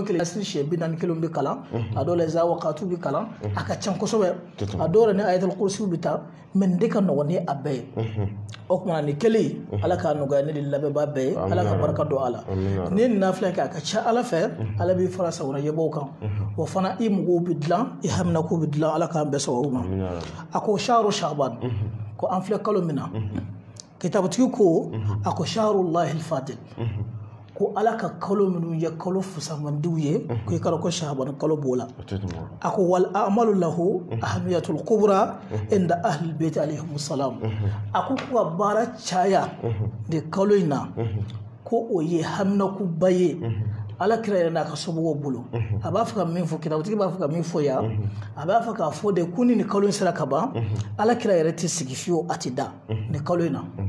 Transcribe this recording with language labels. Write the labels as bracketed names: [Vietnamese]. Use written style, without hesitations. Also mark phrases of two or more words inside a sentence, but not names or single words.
[Bambara] kelen siri siɲɛ 41 bɛ kalan a dɔw la zawakatu bɛ kalan a ka ca kosɛbɛ a dɔw la ni ayatul kursiw bɛ ta mais nin de ka nɔgɔn ni a bɛɛ ye o kumana nin kelen ala k'a nɔgɔya ne de labɛnbaa bɛɛ ye ala ka barika don a la ni ye nin nafila kɛ a ka ca ala fɛ ala b'i fara sagona ɲɛbɔw kan wa fana i mɔgɔw bɛ dilan i haminakow bɛ dilan ala k'an bɛɛ sababu ma a ko [Arabic] شهر شعبان [Bambara] ko an filɛ kalo min na kitabutigi ko a ko [Arabic] شهر الله الفاضل [Bambara] ko ala ka kalo minnu ye kalo fusamandiw ye ko i k'a ko sha'ban kalo b'o la a ko [Arabic] والأعمال له أهمية كبرى عند أهل البيت عليهم السلام [Bambara] a ko ka baara caya de kalo in na ko o ye haminakuba ye ala kira yɛrɛ n'a ka somɔgɔw bolo a b'a fɛ ka min fɔ kitabutigi b'a fɛ ka min fɔ yan a b'a fɛ k'a fɔ de ko ni nin kalo in sera ka ban ala kira yɛrɛ tɛ sigi fiyewu a tɛ da nin kalo in na